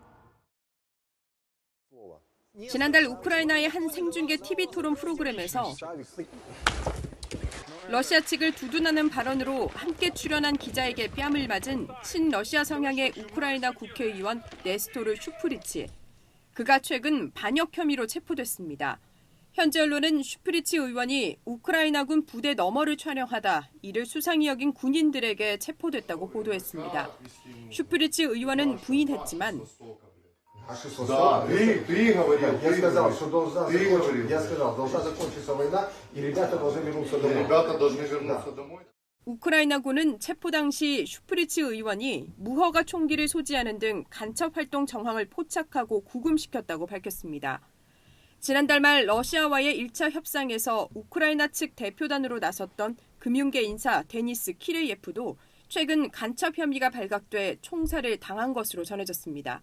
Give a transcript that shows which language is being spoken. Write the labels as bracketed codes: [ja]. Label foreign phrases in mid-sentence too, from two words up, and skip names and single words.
[ko] 지난달 우크라이나의 한 생중계 TV 토론 프로그램에서 러시아 측을 두둔하는 발언으로 함께 출연한 기자에게 뺨을 맞은 친러시아 성향의 우크라이나 국회의원 네스토르 슈프리치. 그가 최근 반역 혐의로 체포됐습니다. 현지 언론은 슈프리치 의원이 우크라이나군 부대 너머를 촬영하다 이를 수상히 여긴 군인들에게 체포됐다고 보도했습니다. 슈프리치 의원은 부인했지만 [ru] Да, ты говорил, я сказал, что я сказал, должна закончиться война, и ребята должны вернуться домой. Ребята должны вернуться домой. [ko] 우크라이나군은 체포 당시 슈프리치 의원이 무허가 총기를 소지하는 등 간첩 활동 정황을 포착하고 구금시켰다고 밝혔습니다. 지난달 말 러시아와의 1차 협상에서 우크라이나 측 대표단으로 나섰던 금융계 인사 데니스 키레예프도 최근 간첩 혐의가 발각돼 총살을 당한 것으로 전해졌습니다.